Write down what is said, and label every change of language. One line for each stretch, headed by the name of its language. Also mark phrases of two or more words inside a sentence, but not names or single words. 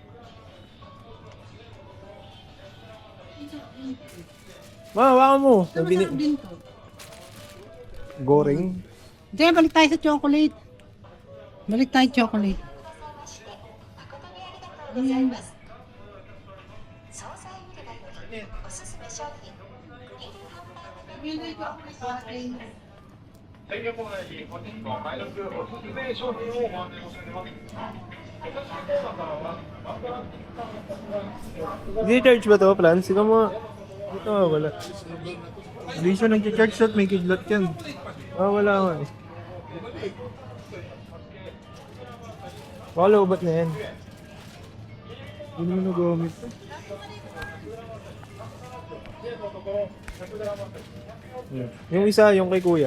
Filipino: Ma, hawakan mo. Ito masarap din to. Goreng. Hindi, balik tayo sa chocolate. Balik tayo chocolate. Ayan.
Japanese: 鮮魚コーナーに本日の買い得おすすめ商品をご案内申し上げますお刺身コーナーからはワンバランティックサーモン
Filipino: Hindi charge ba to, Plans? Ikaw mo. Ito, wala. Hindi siya nag-charge at may kidlat yan. Wala nga eh. Baka lobat na yan. Hindi mo nagamit. Yung isa, yung kay Kuya.